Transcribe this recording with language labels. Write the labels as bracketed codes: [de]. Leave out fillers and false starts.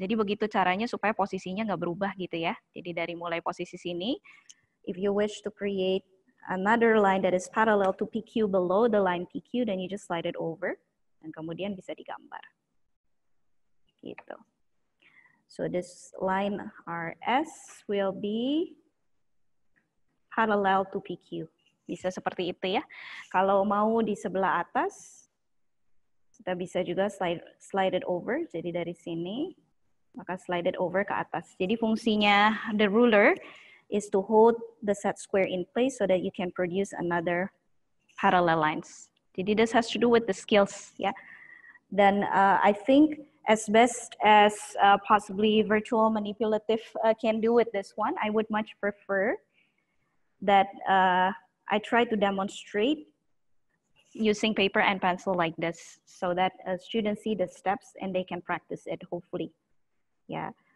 [id] Jadi begitu caranya supaya posisinya nggak berubah gitu ya. Jadi dari mulai posisi sini, [en] if you wish to create another line that is parallel to PQ below the line PQ, then you just slide it over. [id] Dan kemudian bisa digambar. Gitu. [en] So this line RS will be parallel to PQ. [id] Bisa seperti itu ya. Kalau mau di sebelah atas, kita bisa juga [en] slide it over. [id] Jadi dari sini, maka [en] slide it over [id] ke atas. Jadi fungsinya [en] the ruler is to hold the set square in place so that you can produce another parallel lines. Jadi this has to do with the skills, ya. Dan I think as best as possibly virtual manipulative can do with this one, I would much prefer that I try to demonstrate using paper and pencil like this so that students see the steps and they can practice it, hopefully. Yeah.